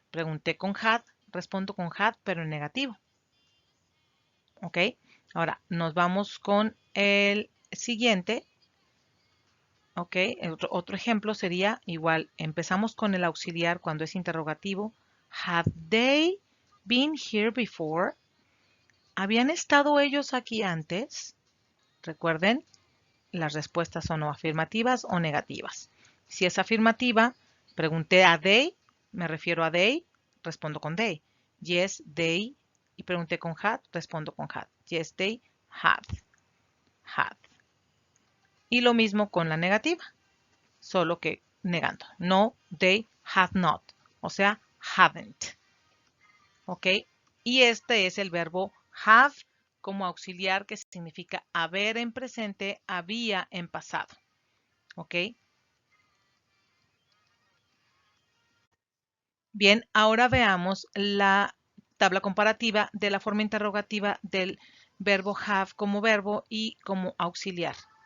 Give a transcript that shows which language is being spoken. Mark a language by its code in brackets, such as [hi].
[es] Pregunté con had, respondo con had, pero en negativo. ¿Ok? Ahora, nos vamos con el siguiente. ¿Ok? Otro ejemplo sería igual. Empezamos con el auxiliar cuando es interrogativo. [en] Have they been here before? [es] ¿Habían estado ellos aquí antes? Recuerden, las respuestas son o afirmativas o negativas. Si es afirmativa, pregunté a they, me refiero a they, respondo con they. [en] Yes, they, [es] y pregunté con had, respondo con had. [en] Yes, they had. Had. [es] Y lo mismo con la negativa, solo que negando. [en] No, they had not, [es] o sea, [en] haven't. ¿Ok? [es] Y este es el verbo have como auxiliar, que significa haber en presente, había en pasado. ¿Ok? Bien, ahora veamos la tabla comparativa de la forma interrogativa del verbo have como verbo y como auxiliar.